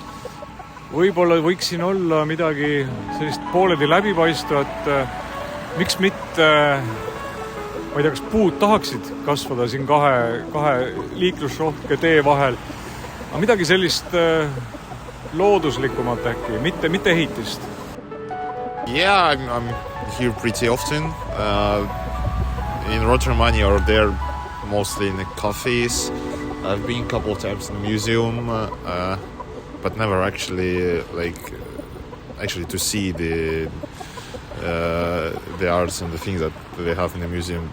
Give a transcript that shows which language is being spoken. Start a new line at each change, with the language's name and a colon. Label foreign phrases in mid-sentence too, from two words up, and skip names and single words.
Estonian: Võib-olla võiks siin olla midagi sellist pooledi läbipaistvat. Miks mitte, ma ei tea, kas puud tahaksid kasvada siin kahe liiklusrohke tee vahel, aga midagi sellist looduslikumat äkki, mitte ehitist.
English: Yeah, I'm here pretty often. In Rotterdam or there, mostly in the cafes. I've been a couple of times in the museum, but never actually to see the arts and the things that they have in the museum.